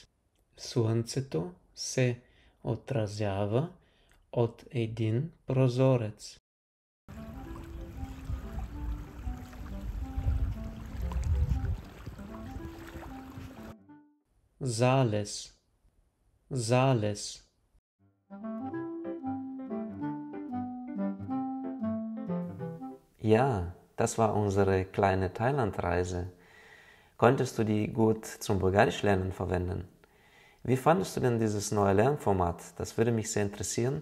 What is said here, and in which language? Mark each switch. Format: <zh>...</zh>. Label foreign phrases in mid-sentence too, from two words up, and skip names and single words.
<bg>Слънцето се отразява от един прозорец. Залез, залез.</bg> <de>Ja, das war unsere kleine Thailandreise. Konntest du die gut zum Bulgarisch-Lernen verwenden? Wie fandest du denn dieses neue Lernformat? Das würde mich sehr interessieren.</de>